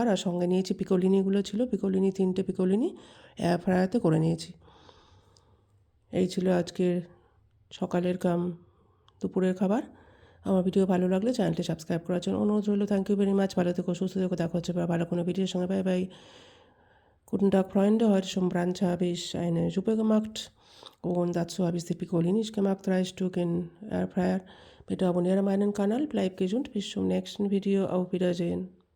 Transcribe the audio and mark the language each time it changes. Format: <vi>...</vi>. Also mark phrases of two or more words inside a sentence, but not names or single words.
<bn>আর সঙ্গে নিয়েছি পিকোলিনিগুলো, ছিল পিকোলিনি, 3টে পিকোলিনি এয়ার ফ্রায়ারতে করে নিয়েছি। এই ছিল আজকের সকালের দুপুরের খাবার। আমার ভিডিও ভালো লাগলে চ্যানেলটি সাবস্ক্রাইব করার জন্য অনুরোধ রইল।</bn> <en>Thank you very much.</en> <bn>ভালো থেকো, সুস্থ থেকো। দেখা হচ্ছে ভালো কোনো ভিডিওর সঙ্গে।</bn> <en>bye bye.</en> <de>Guten Tag, Freunde. Heute zum Brunch habe ich eine Suppe gemacht und dazu habe ich die Piccolinis gemacht, 3 Stück in Airfryer. Bitte abonniere meinen Kanal, bleib gesund, bis zum nächsten Video, auf Wiedersehen.</de>